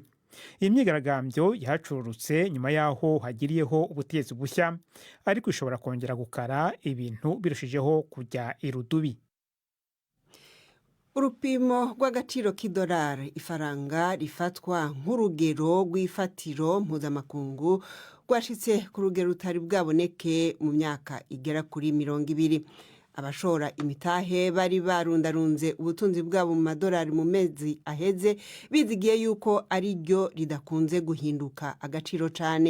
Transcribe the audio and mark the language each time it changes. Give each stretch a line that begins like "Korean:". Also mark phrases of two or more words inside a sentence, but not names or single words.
Rundi: Iyi myigaragambyo yahacururutse nyuma yaho hagiriyeho ubutegetsi bushya, ariko ishobora kongera gukara ibintu birushijeho kujya irudubi. Urupimo rw'agaciro k'idolari, ifaranga rifatwa nk'urugero rw'ifatiro mpuzamakungu, rwashitse ku rugero rutari bwaboneke mu myaka igera kuri 20. Abashora imitahe bari barundarunze ubutunzi bwabo mu madolari mu mezi aheze, bizigiye yuko ari ryo ridakunze guhinduka agaciro cyane.